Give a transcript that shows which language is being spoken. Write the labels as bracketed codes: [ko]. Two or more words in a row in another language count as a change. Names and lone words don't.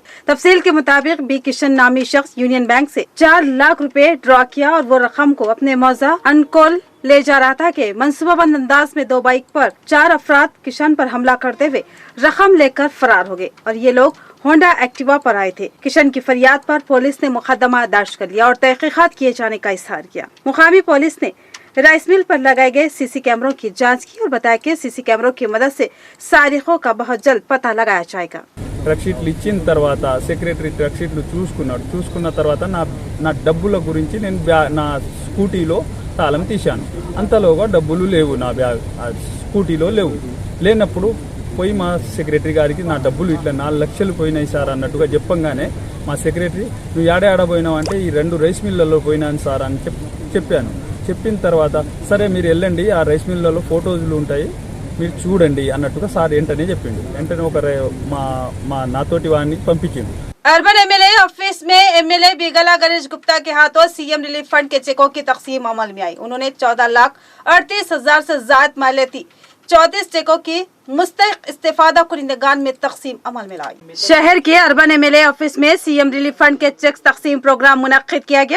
[ur] تفصیل کے مطابق بی کشن نامی شخص یونین بینک سے 4 لاکھ روپے ڈرا کیا اور وہ رقم کو اپنے موضع انکول لے جا رہا تھا کہ منصوبہ بند انداز میں 2 بائک پر 4 افراد کشن پر حملہ کرتے ہوئے رقم لے کر فرار ہو گئے اور یہ لوگ ہونڈا ایکٹیوا پر آئے تھے۔ کشن کی فریاد پر پولیس نے مقدمہ درج کر لیا اور تحقیقات کیے جانے کا اظہار کیا۔ مقامی پولیس نے [en] rice mill [ur] پر لگائے گئے سی سی کیمروں کی جانچ کی اور بتایا کہ سی سی کیمروں کی مدد سے سارقوں کا بہت جلد پتہ لگایا جائے گا۔ [en] truck sheets [te] ఇచ్చిన తర్వాత సెక్రటరీ [en] truck sheets [te] చూసుకున్న తర్వాత నా డబ్బుల గురించి నేను నా స్కూటీలో తాళం తీశాను। అంతలోగా డబ్బులు లేవు, నా బ్యాగ్ స్కూటీలో లేవు। లేనప్పుడు పోయి మా సెక్రటరీ గారికి నా డబ్బులు ఇట్లా 4 లక్షలు పోయినాయి సార్ అన్నట్టుగా చెప్పంగానే మా సెక్రటరీ నువ్వు ఆడపోయినావు అంటే ఈ 2 రైస్ మిల్లలో పోయినాను సార్ అని చెప్పాను। చెప్పిన తర్వాత సరే మీరు వెళ్ళండి, ఆ రైస్ మిల్లలో ఫోటోలు ఉంటాయి మీరు చూడండి అన్నట్టుగా సార్ వెంటనే చెప్పిండు। వెంటనే ఒక మా నాతోటి వాడిని పంపించిండు। [en] urban MLA office [ur] میں ایم ایل اے بگلا گنیش گپتا کے ہاتھوں [en] CM relief fund [ur] کے چیکوں کی تقسیم عمل میں آئی. انہوں نے 14,38,000 سے زیادہ مالیتی 34 چیکوں کی مستحق استفادہ کنندگان میں تقسیم عمل میں لائی. شہر کے [en] urban MLA office [ur] میں [en] CM relief fund [ur] کے چیک تقسیم پروگرام منعقد کیا گیا.